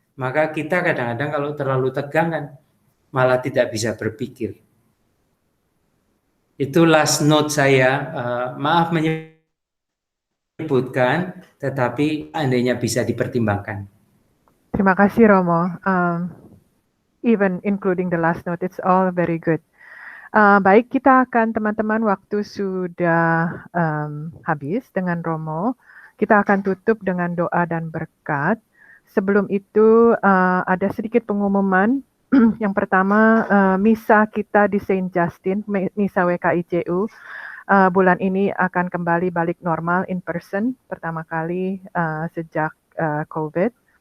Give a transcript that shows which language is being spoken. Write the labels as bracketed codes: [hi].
[id] Maka kita kadang-kadang kalau terlalu tegang kan malah tidak bisa berpikir. Itu [en] last note [id] saya, maaf menyebutkan, tetapi andainya bisa dipertimbangkan. Terima kasih, Romo. [en] Even including the last note, it's all very good. [id] Baik, kita akan teman-teman, waktu sudah habis dengan Romo. Kita akan tutup dengan doa dan berkat. Sebelum itu ada sedikit pengumuman. Yang pertama, misa kita di Saint Justin, misa WKICU, bulan ini akan kembali balik normal [en] in person [id] pertama kali sejak COVID.